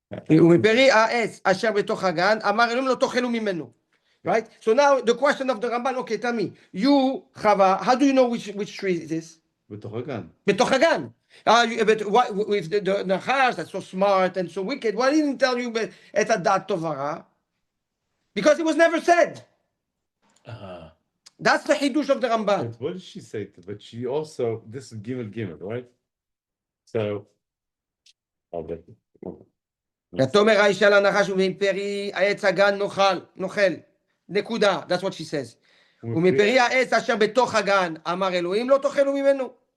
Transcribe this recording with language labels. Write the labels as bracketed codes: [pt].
[he] ומפרי העץ אשר בתוך הגן, אמר אלוהים לא תאכלו ממנו. [en] Right? So now the question of the Ramban, okay, tell me, you, Chava, how do you know which tree it is? [he] בתוך הגן. בתוך הגן. [en] But what, with the Nachash that's so smart and so wicked, why didn't he tell you [he] את הדת טובה? [en] Because it was never said. That's the Hidush of the Ramban. What did she say? But she also, this is Gimel, right? So, [he] ותאמר האישה לנחש ומפרי העץ הגן נאכל. נקודה. [en] That's what she says. [he] ומפרי העץ אשר בתוך הגן, אמר אלוהים לא תאכלו ממנו.